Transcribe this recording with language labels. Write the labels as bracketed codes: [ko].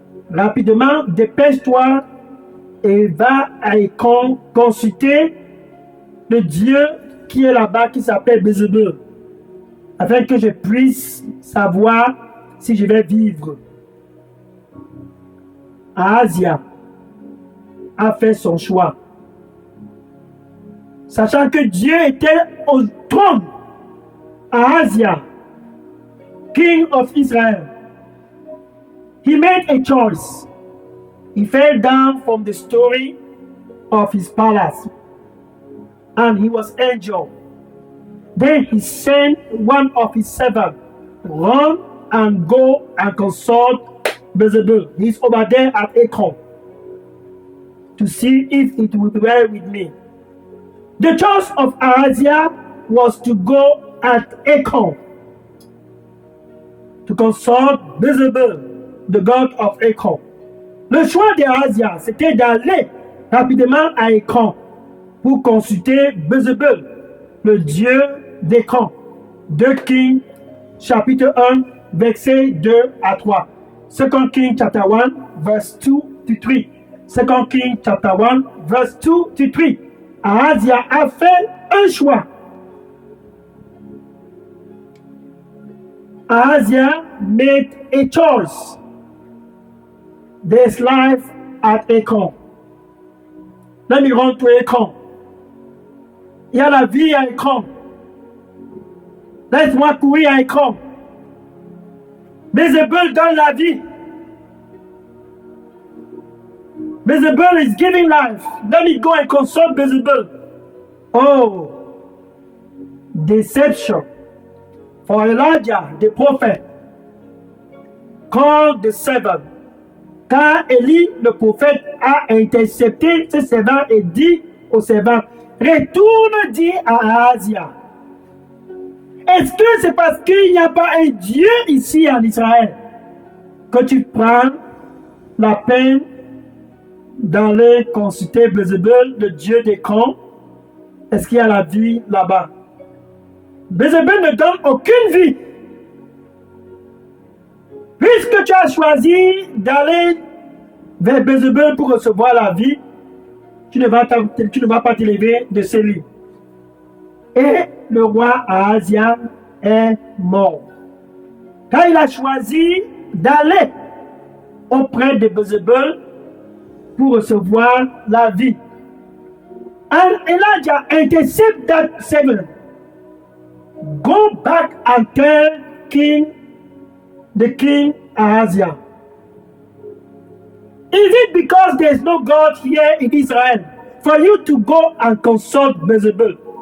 [fr] Rapidement, dépêche-toi et va à Écron consulter le Dieu qui est là-bas, qui s'appelle Bézébul, afin que je puisse savoir si je vais vivre. Ahazia a fait son choix, sachant que Dieu était au trône. [en] Ahazia, king of Israel, he made a choice. He fell down from the story of his palace and he was injured. Then he sent one of his servants, run and go and consult Bezebel. He's over there at Ekron to see if it will be well with me. The choice of Ahazia was to go at Ekron to consult Bezebel, the god of Ekron. [fr] Le choix d'Ahazia, c'était d'aller rapidement à Ekron pour consulter Bezebel, le dieu d'Ekron. 2 Kings, chapitre 1, versets 2 à 3. [en] 2 Kings, chapter 1, verse 2 to 3. 2 Kings, chapter 1, verse 2 to 3. [fr] Ahazia a fait un choix. [en] Ahazia made a choice. There's life at Ekron. Let me run to Ekron. [fr] Il y a la vie à Ekron. Laisse-moi courir à Ekron. Bezebel donne la vie. [en] Bezebel is giving life. Let me go and consult Bezebel. Oh, deception. For Elijah, the prophet, called the servant. [fr] Car Élie, le prophète, a intercepté ce servant et dit au servant, retourne dire à Ahazia. Est-ce que c'est parce qu'il n'y a pas un Dieu ici en Israël que tu prends la peine d'aller consulter Bézébul, le dieu des camps. Est-ce qu'il y a la vie là-bas? Bézébul ne donne aucune vie. Puisque tu as choisi d'aller vers Bézébul pour recevoir la vie, tu ne vas pas t'élever de ces lits. Et le roi Ahazia est mort. Quand il a choisi d'aller auprès de Bézébul pour recevoir la vie. [en] And Elijah intercept that servant. Go back and tell the king Ahazia. Is it because there is no God here in Israel for you to go and consult Bézébul?